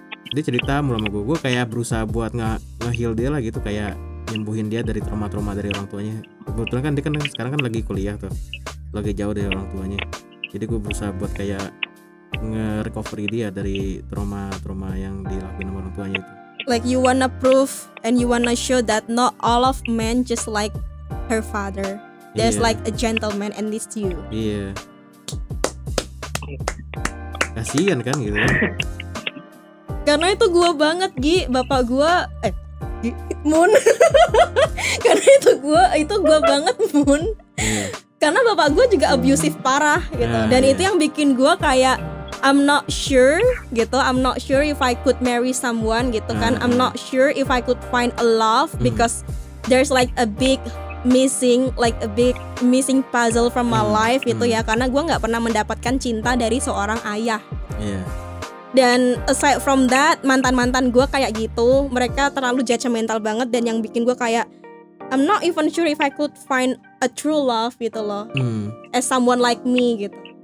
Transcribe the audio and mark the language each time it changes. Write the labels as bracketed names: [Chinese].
[Indonesian] Dia cerita mulu sama gue kayak berusaha buat nge-heal dia lah gitu, kayak nyembuhin dia dari trauma dari orang tuanya. Kebetulan kan dia kan sekarang kan lagi kuliah tuh, lagi jauh dari orang tuanya. Jadi gue berusaha buat kayak nge-recovery dia dari trauma yang dilakuin sama orang tuanya itu. [English] Like you wanna prove and you wanna show that not all of men just like her father. There's like a gentleman and it's you. [Indonesian] Iya. Kasian kan gitu. Karena itu gue banget bapak gue Moon. Karena itu gue banget Moon. Karena bapak gue juga abusive parah gitu. Dan itu yang bikin gue kayak [English] I'm not sure [Indonesian] gitu. [English] I'm not sure if I could marry someone [Indonesian] gitu kan. [English] I'm not sure if I could find a love because there's like a big missing puzzle from my life [Indonesian] gitu ya. Karena gue nggak pernah mendapatkan cinta dari seorang ayah. Dan [English] aside from that, [Indonesian] mantan gue kayak gitu, mereka terlalu judgmental banget. Dan yang bikin gue kayak [English] I'm not even sure if I could find a true love [Indonesian] gitu loh, [English] as someone like me gitu.